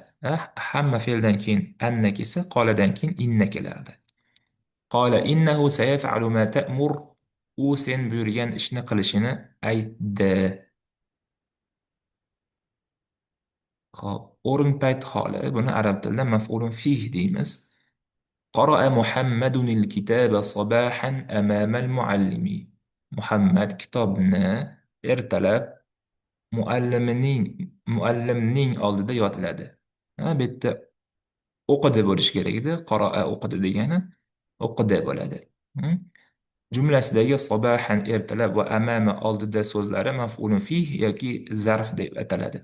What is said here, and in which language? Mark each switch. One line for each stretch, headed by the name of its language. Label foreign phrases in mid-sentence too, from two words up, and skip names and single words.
Uzbek: Hamma fe'ldan keyin anna kelsa, qoladan keyin inna kelardi.
Arabic: قال إنه سيفعل ما تأمر.
Uzbek: U sen buyurgan ishni qilishini aytdi. Xo'p, o'rin payt holi, buni arab tilida
Arabic: مفعول فيه
Uzbek: deymiz.
Arabic: قرأ محمد الكتاب صباحا أمام المعلم.
Uzbek: Muhammad kitobni ertalab muallimning oldida yodladi. Ha, bu yerda o'qidi bo'lishi kerak edi. Qoroa o'qidi degani o'qidi bo'ladi. Hmm? Jumlasidagi sabahan ertalab va amama oldida so'zlari
Arabic: مفعول فيه
Uzbek: yoki zarf deb ataladi.